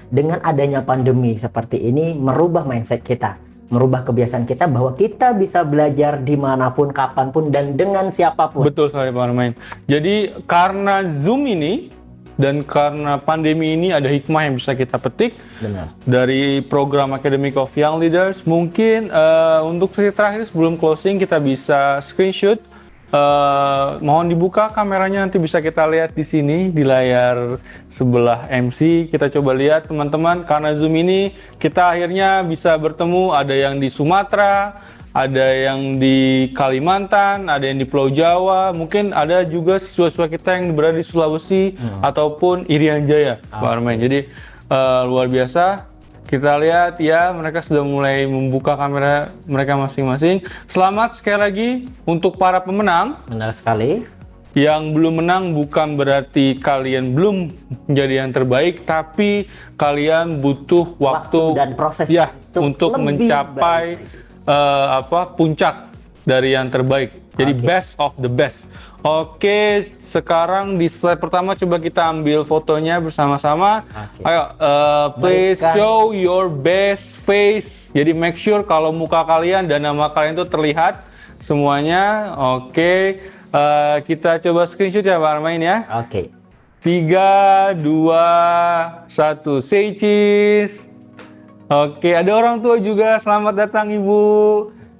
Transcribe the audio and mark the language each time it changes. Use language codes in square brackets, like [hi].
[id] Dengan adanya pandemi seperti ini merubah mindset kita, merubah kebiasaan kita bahwa kita bisa belajar dimanapun, kapanpun, dan dengan siapapun. Betul sekali Pak Armain. Jadi karena Zoom ini dan karena pandemi ini ada hikmah yang bisa kita petik. Benar. Dari program Academy of Young Leaders. Mungkin untuk sesi terakhir sebelum closing kita bisa screenshot. Mohon dibuka kameranya, nanti bisa kita lihat di sini di layar sebelah MC. Kita coba lihat teman-teman, karena Zoom ini kita akhirnya bisa bertemu, ada yang di Sumatera, ada yang di Kalimantan, ada yang di Pulau Jawa, mungkin ada juga siswa-siswa kita yang berada di Sulawesi ataupun Irian Jaya, Pak Armain. Jadi luar biasa. Kita lihat ya, mereka sudah mulai membuka kamera mereka masing-masing. Selamat sekali lagi untuk para pemenang. Benar sekali. Yang belum menang bukan berarti kalian belum menjadi yang terbaik, tapi kalian butuh waktu dan proses ya untuk mencapai puncak dari yang terbaik. Jadi [en] best of the best. [id] Oke, sekarang di slide pertama coba kita ambil fotonya bersama-sama. [en] Ayo, please show your best face. [id] Jadi [en] make sure [id] kalau muka kalian dan nama kalian itu terlihat semuanya. Oke, kita coba screenshot ya Pak Armain ya. Oke. [en] 3, 2, 1, say cheese. [id] Oke, ada orang tua juga. Selamat datang Ibu.